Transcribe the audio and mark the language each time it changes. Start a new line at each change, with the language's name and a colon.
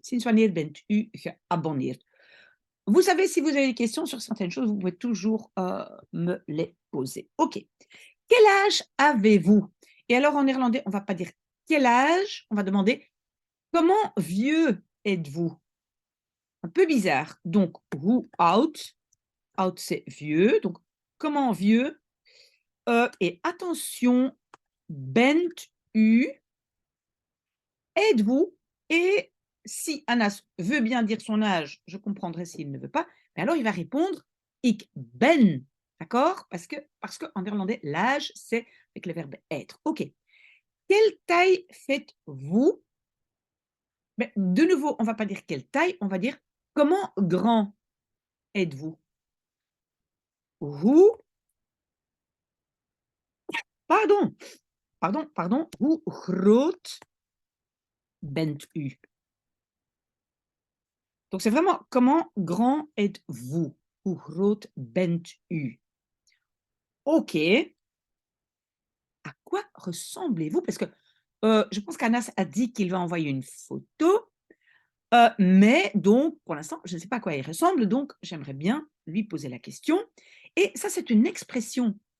Dutch: Sinds wanneer bent u geabonneerd?
French: Vous savez, si vous avez des questions sur certaines choses, vous pouvez toujours me les poser. OK. Quel âge avez-vous? Et alors, en néerlandais, on ne va pas dire quel âge, on va demander comment vieux êtes-vous? Un peu bizarre. Donc,
Dutch: hoe oud?
French: Oud, c'est vieux. Donc, comment vieux? Et attention, bent u? Êtes-vous? Et si Anas veut bien dire son âge, je comprendrai s'il ne veut pas, mais alors il va répondre
Dutch: ik ben.
French: D'accord? Parce que en néerlandais, l'âge, c'est avec le verbe être. OK. Quelle taille faites-vous? Mais de nouveau, on ne va pas dire quelle taille, on va dire comment grand êtes-vous?
Dutch: Hoe, pardon, hoe groot bent u?
French: Donc, c'est vraiment comment grand êtes-vous?
Dutch: Hoe groot bent u?
French: OK. À quoi ressemblez-vous? Parce que je pense qu'Anas a dit qu'il va envoyer une photo, mais donc, pour l'instant, je ne sais pas à quoi il ressemble, donc j'aimerais bien lui poser la question. Et ça, c'est une expression